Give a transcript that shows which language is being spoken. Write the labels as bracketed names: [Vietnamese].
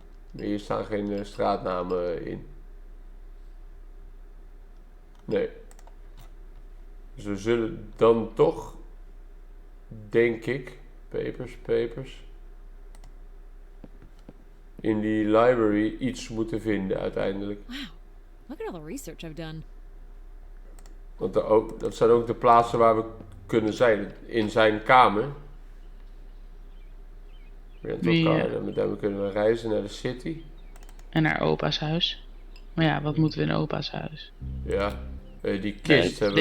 [Dutch] Maar hier staan geen straatnamen in. Nee. Dus we zullen dan toch, denk ik, papers, in die library iets moeten vinden uiteindelijk. [English] Wow, look at all the research I've done. [Dutch] Want dat zijn ook de plaatsen waar we kunnen zijn. In zijn kamer. Met hem kunnen we reizen naar de city. En naar opa's huis. Maar ja, wat moeten we in opa's huis? Ja, die kist hebben we